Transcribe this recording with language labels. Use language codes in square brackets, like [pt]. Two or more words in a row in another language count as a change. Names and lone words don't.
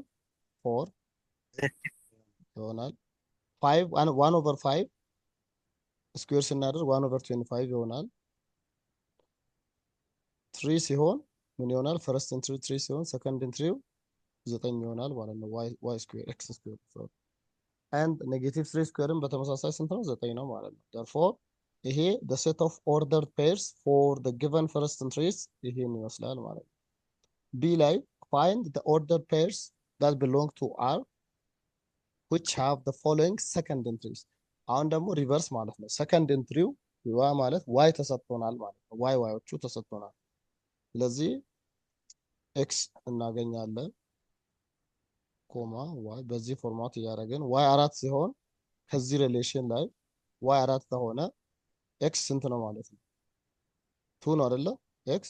[am] 4 ይሆናል። 1/5 ስኩዌር ስናደርግ 1/25 ይሆናል። 3 ሲሆን ምን ይሆናል? [en] first entry [am] 3 ሲሆን [en] second entry [am] 9 ይሆናል ማለት ነው። [en] y square x square and -3 square [am] በተመሳሳይ ስንት ነው? 9 ነው ማለት ነው። therefore ይሄ [en] the set of ordered pairs for the given first entries [am] ይሄን ይመስላል ማለት ነው። B ላይ [en] find the ordered pairs that belong to R which have the following second entries [am] አሁን ደግሞ ሪቨርስ ማለት ነው [en] second entry [am] ዋ ማለት ዋይ ተሰጥቶናል ማለት ነው ዋዮቹ ተሰጥቶናል ስለዚህ ኤክስ እናገኛለን [en] comma y [am] በዚህ ፎርማት እያደረግን ዋይ 4 ሲሆን ከዚህ ሪሌሽን ላይ ዋይ 4 ከሆነ ኤክስ ስንት ነው ማለት ነው 2 ነው አይደለ ኤክስ